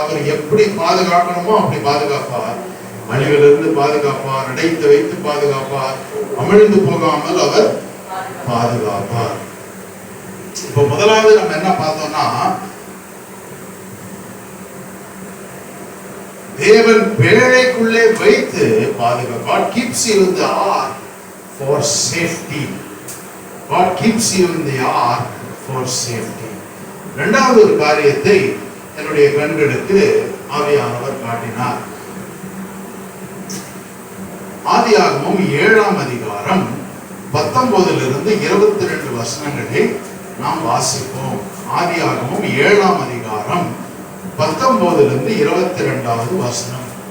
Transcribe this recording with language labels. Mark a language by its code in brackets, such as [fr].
[ta] அவர் எப்படி பாதுகாக்கணுமோ அப்படி பாதுகாப்பார். அழிவிலிருந்து பாதுகாப்பார், அடைத்து வைத்து பாதுகாப்பார், அமிழ்ந்து போகாமல் அவர் பாதுகாப்பார். இப்ப முதலாவது நம்ம என்ன பார்த்தோம்னா, தேவன் பேழைக்குள்ளே வைத்து பாதுகாப்பார். [en] God keeps you in the ark for safety. God keeps you in the ark for safety. [ta] இரண்டாவது ஒரு காரியத்தை என்னுடைய கண்களுக்கு ஆவியானவர் காட்டினார். ஆதியாகமம் 7ஆம் அதிகாரம் 19 22 வசனங்களை நாம் வாசிப்போம். ஆதியாகமம் 7ஆம் அதிகாரம் 19 22 வசனம்.